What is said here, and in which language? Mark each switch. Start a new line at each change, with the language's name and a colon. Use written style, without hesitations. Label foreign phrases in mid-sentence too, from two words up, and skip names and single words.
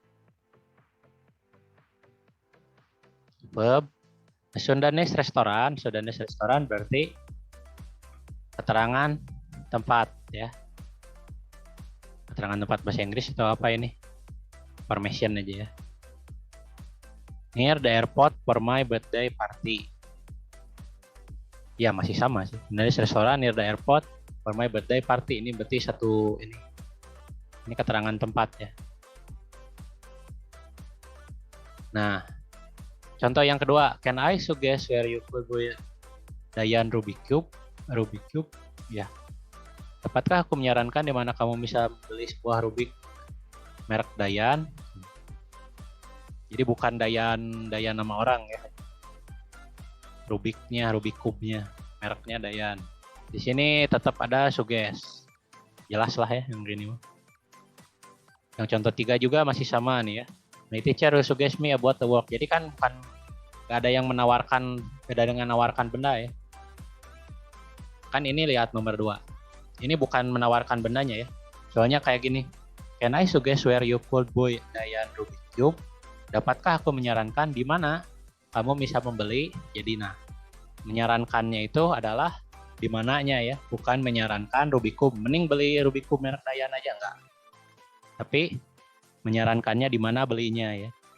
Indonesian: Verb. Sundanese restoran berarti keterangan tempat ya. Keterangan tempat bahasa Inggris atau apa ini? Information aja ya.
English: Near the airport for my birthday party.
Indonesian: Ya masih sama sih. Sundanese restoran
English: near the airport for my birthday party.
Indonesian: Ini berarti satu ini. Ini keterangan tempat ya. Nah, contoh yang kedua,
English: can I suggest where you could buy Dayan Rubik Cube? Rubik Cube,
Indonesian: ya. Dapatkah aku menyarankan di mana kamu bisa beli sebuah Rubik merek Dayan? Jadi bukan Dayan nama orang ya. Rubiknya, Rubik Cube-nya, mereknya Dayan. Di sini tetap ada suggest. Jelas lah ya yang gini. Yang contoh 3 juga masih sama nih ya.
English: My teacher will suggest me about the work.
Indonesian: Jadi kan bukan gak ada yang menawarkan, beda dengan menawarkan benda ya. Kan ini lihat nomor 2. Ini bukan menawarkan bendanya ya. Soalnya kayak gini.
English: Can I suggest where you could buy Dayan Rubik Cube?
Indonesian: Dapatkah aku menyarankan di mana kamu bisa membeli? Jadi nah, menyarankannya itu adalah di mananya ya, bukan menyarankan Rubik Cube. Mending beli Rubik Cube merek Dayan aja enggak. Tapi menyarankannya di mana belinya ya.